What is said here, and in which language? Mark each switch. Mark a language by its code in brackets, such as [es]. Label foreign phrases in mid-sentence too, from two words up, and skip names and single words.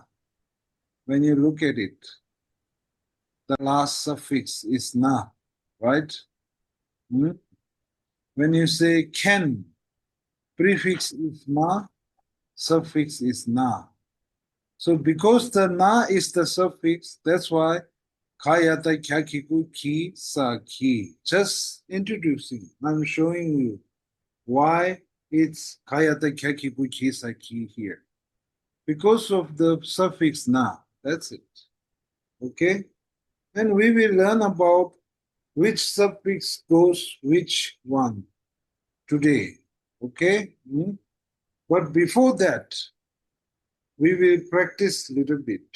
[en] When you look at it, the last suffix is na, right? Hmm? When you say ken, prefix is ma, suffix is na. So because the na is the suffix, that's why kayata kyakiku ki sa ki. Just introducing, I'm showing you why it's kayata kyakiku ki sa ki here. Because of the suffix na, that's it. Okay? And we will learn about which suffix goes which one today. Okay? But before that, we will practice a little bit.